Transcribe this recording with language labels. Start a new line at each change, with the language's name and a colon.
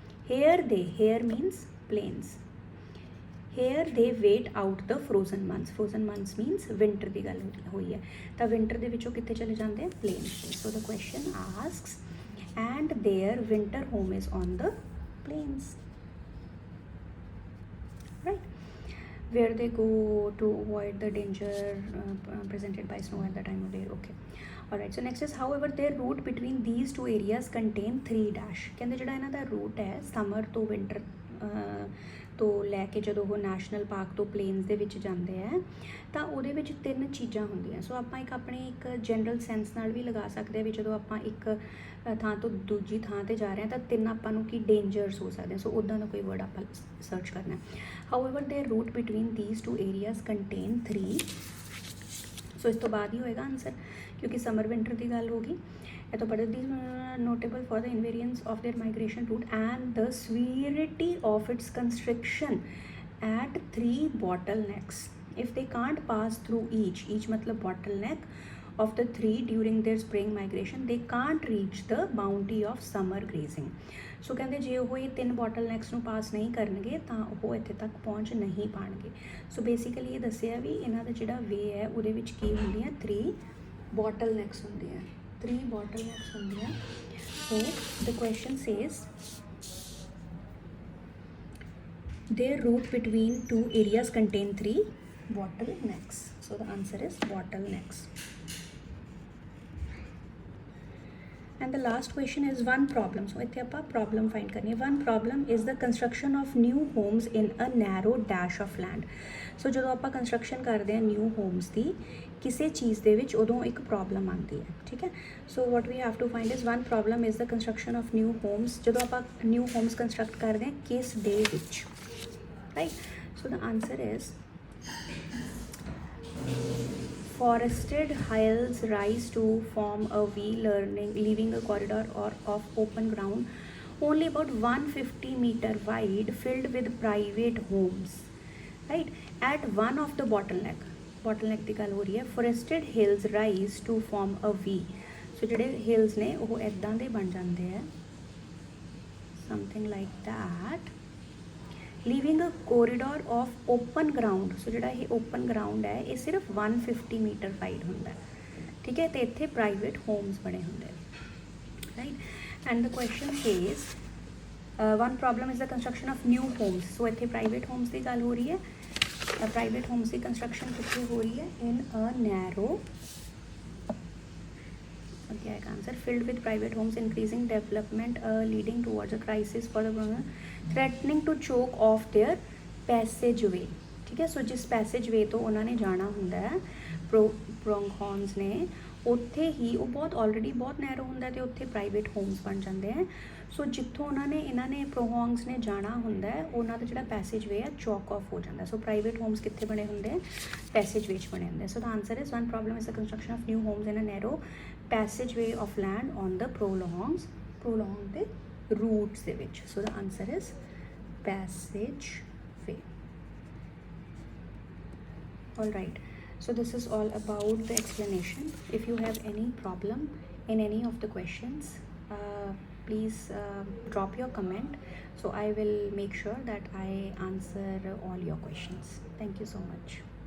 English: Here means plains. Here they wait out the frozen months. Frozen months means winter
Punjabi: ਦੀ ਗੱਲ ਹੋਈ ਹੈ. ਤਾਂ ਵਿੰਟਰ ਦੇ ਵਿੱਚੋਂ ਕਿੱਥੇ ਚਲੇ ਜਾਂਦੇ ਆ? ਪਲੇਨਸ ਤੇ.
English: So the question asks and their winter home is on the plains. Right. Where they go to avoid the danger presented by snow at the time of year. Okay, all right. So next is however their route between these two areas contain 3 dash.
Punjabi: ਕਹਿੰਦੇ ਜਿਹੜਾ ਇਹਨਾਂ ਦਾ route ਹੈ summer ਤੋਂ winter ਤੋਂ ਲੈ ਕੇ ਜਦੋਂ ਉਹ national park ਤੋਂ ਪਲੇਨਸ ਦੇ ਵਿੱਚ ਜਾਂਦੇ ਆ ਤਾਂ ਉਹਦੇ ਵਿੱਚ 3 ਚੀਜ਼ਾਂ ਹੁੰਦੀਆਂ. ਸੋ ਆਪਾਂ ਇੱਕ ਜਨਰਲ ਸੈਂਸ ਨਾਲ ਵੀ ਲਗਾ ਸਕਦੇ ਹਾਂ ਵੀ ਜਦੋਂ ਆਪਾਂ ਇੱਕ ਥਾਂ ਤੋਂ ਦੂਜੀ ਥਾਂ 'ਤੇ ਜਾ ਰਹੇ ਹਾਂ ਤਾਂ 3 ਆਪਾਂ ਨੂੰ ਕੀ ਡੇਂਜਰਸ ਹੋ ਸਕਦੇ. ਸੋ ਉੱਦਾਂ ਦਾ ਕੋਈ ਵਰਡ ਆਪਾਂ ਸਰਚ ਕਰਨਾ.
English: However their route between these 2 areas contain 3.
Punjabi: ਸੋ ਇਸ ਤੋਂ ਬਾਅਦ ਹੀ ਹੋਏਗਾ ਆਨਸਰ ਕਿਉਂਕਿ ਸਮਰ ਵਿੰਟਰ ਦੀ ਗੱਲ ਹੋਗੀ. ਇਹ ਤੋਂ ਪੜ੍ਹਦੇ
English: these notable for the invariance of their migration route and the severity of its constriction at 3 bottlenecks. If they can't pass through each matlab bottleneck of the 3 during their spring migration, they can't reach the boundary of summer grazing.
Punjabi: ਸੋ ਕਹਿੰਦੇ ਜੇ ਉਹ ਇਹ 3 bottlenecks ਨੂੰ ਪਾਸ ਨਹੀਂ ਕਰਨਗੇ ਤਾਂ ਉਹ ਇੱਥੇ ਤੱਕ ਪਹੁੰਚ ਨਹੀਂ ਪਾਣਗੇ. ਸੋ ਬੇਸਿਕਲੀ ਇਹ ਦੱਸਿਆ ਵੀ ਇਹਨਾਂ ਦਾ ਜਿਹੜਾ ਵੇ ਹੈ ਉਹਦੇ ਵਿੱਚ ਕੀ ਹੁੰਦੀਆਂ? 3 bottlenecks ਹੁੰਦੀਆਂ. 3 bottlenecks ਹੁੰਦੀਆਂ.
English: So the question says their route between 2 areas contain 3 bottlenecks. So the answer is bottlenecks. And the last question is one problem.
Punjabi: So ਇੱਥੇ ਆਪਾਂ problem find ਕਰਨੀ ਹੈ.
English: One problem is the construction of new homes in a narrow dash of land. So
Punjabi: ਜਦੋਂ ਆਪਾਂ
English: construction
Punjabi: ਕਰਦੇ ਹਾਂ
English: new homes ਦੀ
Punjabi: ਕਿਸੇ ਚੀਜ਼ ਦੇ ਵਿੱਚ ਉਦੋਂ ਇੱਕ ਪ੍ਰੋਬਲਮ ਆਉਂਦੀ ਹੈ, ਠੀਕ ਹੈ।
English: So what we have to find is one problem is the construction of new homes.
Punjabi: ਜਦੋਂ ਆਪਾਂ ਨਿਊ ਹੋਮਸ ਕੰਸਟਰਕਟ ਕਰਦੇ ਹਾਂ ਕਿਸ ਡੇ ਵਿੱਚ, right.
English: so the answer is forested hills rise to form a V, leaving a corridor or of open ground only about 150 meter wide, filled with private homes, right, at one of the bottleneck
Punjabi: ਦੀ ਗੱਲ ਹੋ ਰਹੀ ਹੈ।
English: forested hills rise to form a V,
Punjabi: ਸੋ ਜਿਹੜੇ hills ਨੇ ਉਹ ਇੱਦਾਂ ਦੇ ਬਣ ਜਾਂਦੇ ਆ,
English: something like that, living a corridor of open ground.
Punjabi: ਸੋ ਜਿਹੜਾ ਇਹ ਓਪਨ ਗਰਾਊਂਡ ਹੈ ਇਹ ਸਿਰਫ 150 ਮੀਟਰ ਵਾਈਡ ਹੁੰਦਾ, ਠੀਕ ਹੈ, ਅਤੇ ਇੱਥੇ ਪ੍ਰਾਈਵੇਟ ਹੋਮਸ ਬਣੇ ਹੁੰਦੇ, right.
English: And the question says one problem is the construction of new homes.
Punjabi: ਸੋ ਇੱਥੇ ਪ੍ਰਾਈਵੇਟ ਹੋਮਸ ਦੀ ਗੱਲ ਹੋ ਰਹੀ ਹੈ। ਪ੍ਰਾਈਵੇਟ ਹੋਮਸ ਦੀ ਕੰਸਟਰਕਸ਼ਨ ਕਿੱਥੇ ਹੋ ਰਹੀ ਹੈ?
English: in a narrow, okay, I can answer, filled with private homes, increasing development leading towards a crisis for the threatening to choke off their passageway,
Hindi: ठीक है। सो जिस पैसेजवे तो उन्होंने जाना
Punjabi: ਹੁੰਦਾ ਹੈ ਪ੍ਰੋਂਗਹॉर्न्स ਨੇ, ਉੱਥੇ ਹੀ ਉਹ ਬਹੁਤ ਆਲਰੇਡੀ ਬਹੁਤ ਨੈਰੋ ਹੁੰਦਾ ਅਤੇ ਉੱਥੇ ਪ੍ਰਾਈਵੇਟ ਹੋਮਸ ਬਣ ਜਾਂਦੇ ਹੈ। ਸੋ ਜਿੱਥੋਂ ਇਹਨਾਂ ਨੇ ਪ੍ਰੋਹੌਂਗਸ ਨੇ ਜਾਣਾ ਹੁੰਦਾ ਹੈ ਉਹਨਾਂ ਦਾ ਜਿਹੜਾ ਪੈਸੇਜਵੇ ਹੈ ਚੌਕ ਆਫ ਹੋ ਜਾਂਦਾ। ਸੋ ਪ੍ਰਾਈਵੇਟ ਹੋਮਸ ਕਿੱਥੇ ਬਣੇ ਹੁੰਦੇ ਆ? ਪੈਸੇਜਵੇ 'ਚ ਬਣੇ ਹੁੰਦੇ।
English: so ਦਾ answer is one problem is the construction of new homes in a narrow passageway of land on the prolonged
Punjabi: ਦੇ roots ਦੇ ਵਿੱਚ।
English: so the answer is passageway, all right। so this is all about the explanation. If you have any problem in any of the questions, please drop your comment, so I will make sure that I answer all your questions. Thank you so much.